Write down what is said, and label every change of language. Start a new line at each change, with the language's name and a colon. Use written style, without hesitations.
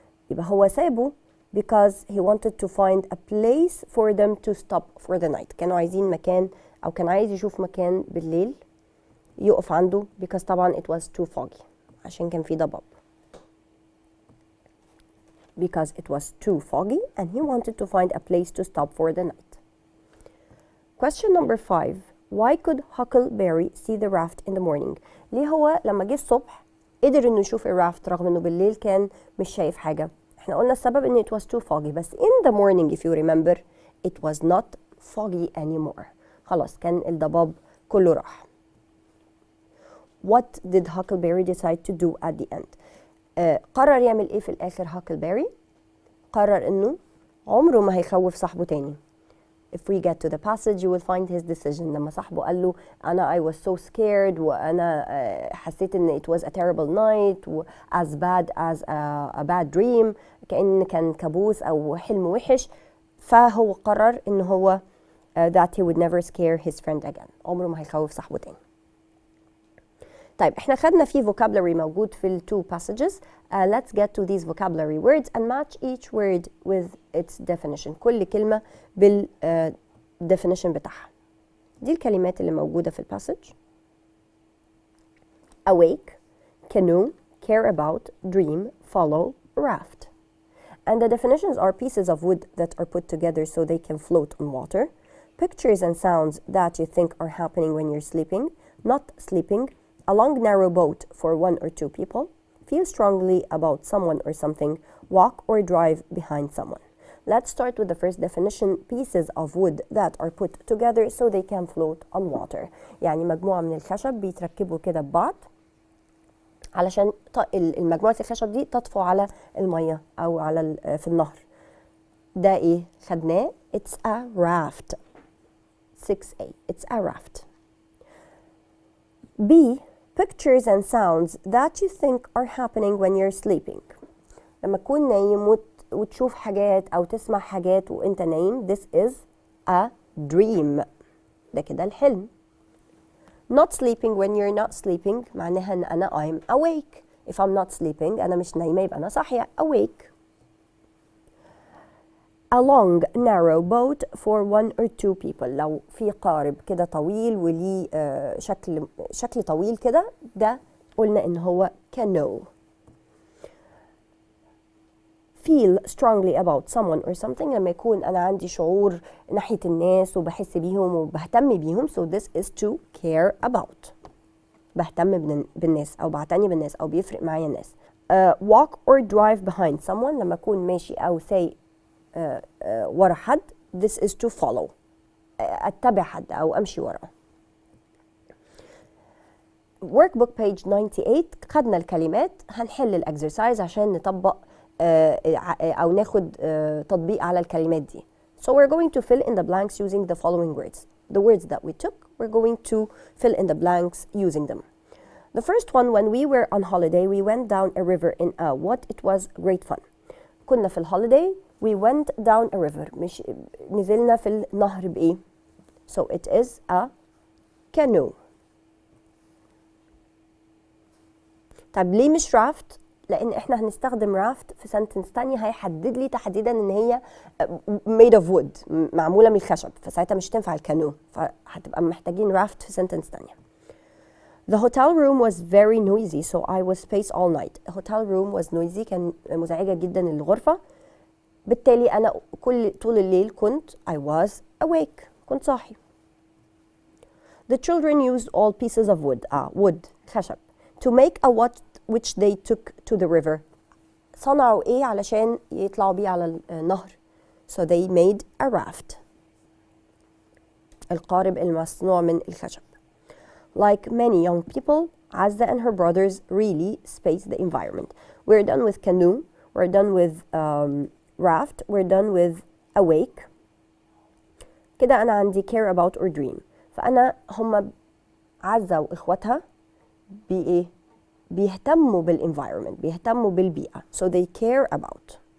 Arabic: يبقى هو سابه
English: because he wanted to find a place for them to stop for the night.
Arabic: كانوا عايزين مكان أو كان عايز يشوف مكان بالليل يقف عنده
English: because
Arabic: طبعا
English: it was too foggy
Arabic: عشان كان في ضباب.
English: Because it was too foggy and he wanted to find a place to stop for the night. Question number 5: Why could Huckleberry see the raft in the morning?
Arabic: ليه هو لما جه الصبح قدر انه يشوف الرافت رغم انه بالليل كان مش شايف حاجة؟ احنا قلنا السبب ان
English: it was too foggy،
Arabic: بس
English: in the morning if you remember it was not foggy anymore.
Arabic: خلاص كان الضباب كله راح.
English: What did Huckleberry decide to do at the end?
Arabic: قرر يعمل ايه في الاخر هاكلبيري؟ قرر انه عمره ما هيخوف صاحبه تاني.
English: If we get to the passage you will find his decision.
Arabic: لما صاحبه قال له
English: I was so scared
Arabic: وأنا حسيت إن
English: it was a terrible night as bad as a bad dream،
Arabic: كان كابوس أو حلم وحش، فهو قرر إن هو
English: that he would never scare his friend again.
Arabic: عمره ما هيخوف صاحبه تاني. طيب احنا خدنا فيه vocabulary موجود في ال 2 passages.
English: Let's get to these vocabulary words and match each word with its definition.
Arabic: كل كلمة بال definition بتاعها. دي الكلمات اللي موجودة في الباسج:
English: awake, canoe, care about, dream, follow, raft. And the definitions are pieces of wood that are put together so they can float on water, pictures and sounds that you think are happening when you're sleeping, not sleeping, a long narrow boat for 1 or 2 people, feel strongly about someone or something, walk or drive behind someone. Let's start with the first definition, pieces of wood that are put together so they can float on water.
Arabic: يعني مجموعة من الخشب بيتركبوا كده ببعض علشان المجموعة الخشب دي تطفو على المية أو على في النهر. ده إيه؟ خدناه.
English: It's a raft. 6A. It's a raft. B. Pictures and sounds that you think are happening when you're sleeping.
Arabic: لما تكون نايم وتشوف حاجات أو تسمع حاجات وأنت نايم.
English: This is a dream.
Arabic: ده كده الحلم.
English: Not sleeping when you're not sleeping
Arabic: معناها ان انا
English: I'm awake. If I'm not sleeping
Arabic: انا مش نايمة يبقى انا صاحية.
English: awake. A long narrow boat for 1 or 2 people.
Arabic: لو في قارب كده طويل وليه شكل طويل كده ده قلنا ان هو canoe.
English: feel strongly about someone or something
Arabic: لما يكون أنا عندي شعور ناحية الناس وبحس بيهم وبهتم بيهم.
English: so this is to care about.
Arabic: بهتم بالناس أو بعتني بالناس أو بيفرق معايا الناس.
English: walk or drive behind someone
Arabic: لما أكون ماشي أو سايق ورا حد.
English: this is to follow.
Arabic: أتبع حد أو أمشي وراه.
English: workbook page 98
Arabic: خدنا الكلمات. هنحل الأكسرسايز عشان نطبق أو ناخد تطبيق على الكلمات دي.
English: So we're going to fill in the blanks using the following words. The words that we took, we're going to fill in the blanks using them. The first one, when we were on holiday, we went down a river in a what? It was great fun.
Arabic: كنا في الهوليداي.
English: We went down a river.
Arabic: مش نزلنا في النهر بإيه؟
English: So it is a canoe.
Arabic: طب ليه مش raft؟ لأن إحنا هنستخدم raft في sentence تانية هيحدد لي تحديدا إن هي
English: made of wood
Arabic: معمولة من الخشب فساعتها مش تنفع الكانو فهتبقى محتاجين raft في sentence تانية.
English: The hotel room was very noisy so I was spaced all night.
Arabic: The hotel room was noisy كان مزعجة جدا الغرفة بالتالي أنا طول الليل كنت I was awake كنت صاحي.
English: The children used all pieces of wood wood خشب to make a what which they took to the river.
Arabic: صنعوا إيه علشان يطلعوا بيه على النهر.
English: So they made a raft.
Arabic: القارب المصنوع من الخشب.
English: Like many young people, Azza and her brothers really spaced the environment. We're done with canoe. We're done with raft. We're done with awake.
Arabic: كده أنا عندي
English: care about or dream.
Arabic: فأنا هم عزة وإخواتها بإيه؟ بيهتموا بالenvironment بيهتموا بالبيئة
English: so they care about.